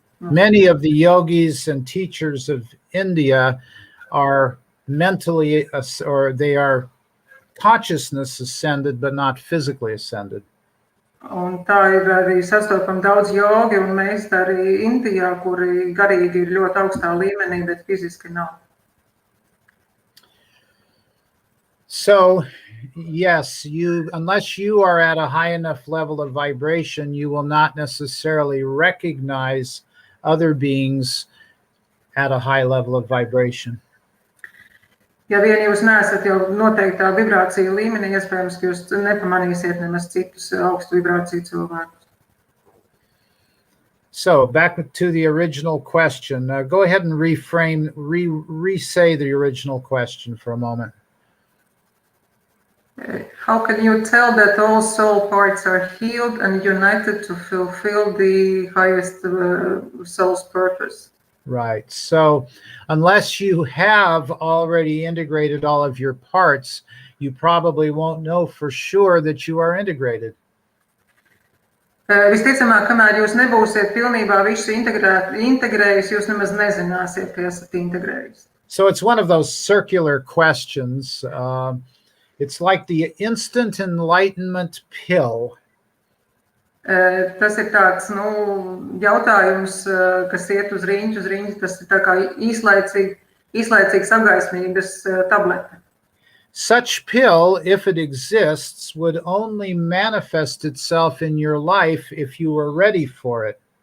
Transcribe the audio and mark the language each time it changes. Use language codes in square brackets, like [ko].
[en] Many of the yogis and teachers of India are mentally, or they are consciousness ascended, but not physically ascended. [lv] Un tā ir arī sastopama daudz jogi un meistari Indijā, kuri garīgi ir ļoti augstā līmenī, bet fiziski nav. [en] So, yes, unless you are at a high enough level of vibration, you will not necessarily recognize other beings at a high level of vibration. [lv] Ja vien jūs neesat jau noteiktā vibrācija līmenī, iespējams, ka jūs nepamanīsiet nemaz citus augstu vibrāciju cilvēkus. [en] So, back to the original question. Go ahead and re-say the original question for a moment. How can you tell that all soul parts are healed and united to fulfill the highest soul's purpose? Right. So unless you have already integrated all of your parts, you probably won't know for sure that you are integrated. [lv] Visticamāk, kamēr jūs nebūsiet pilnībā visu integrējis, jūs nemaz nezināsiet, ka esat integrējis. [en] So it's one of those circular questions. It's like the instant enlightenment pill. [lv] Tas ir tāds, jautājums, kas iet uz riņķi, tas ir tā kā īslaicīgs apgaismības tablete. [en] Such pill, if it exists, would only manifest itself in your life if you were ready for it.